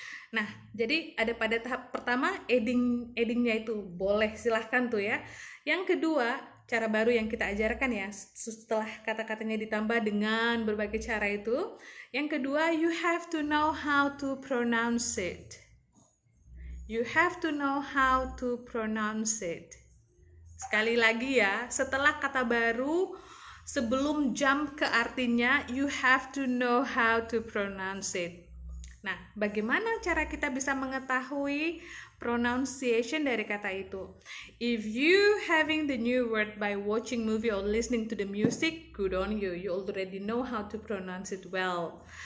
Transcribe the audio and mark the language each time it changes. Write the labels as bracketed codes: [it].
[id] Nah, jadi ada pada tahap pertama addingnya itu boleh, silahkan tuh ya. Yang kedua, cara baru yang kita ajarkan ya, setelah kata-katanya ditambah dengan berbagai cara itu, yang kedua, [en] you have to know how to pronounce it. You have to know how to pronounce it. [id] Sekali lagi ya, setelah kata baru, sebelum jump ke artinya, [en] you have to know how to pronounce it. [id] Nah, bagaimana cara kita bisa mengetahui pronunciation dari kata itu? [en] If you having the new word by watching movie or listening to the music, good on you. You already know how to pronounce it well.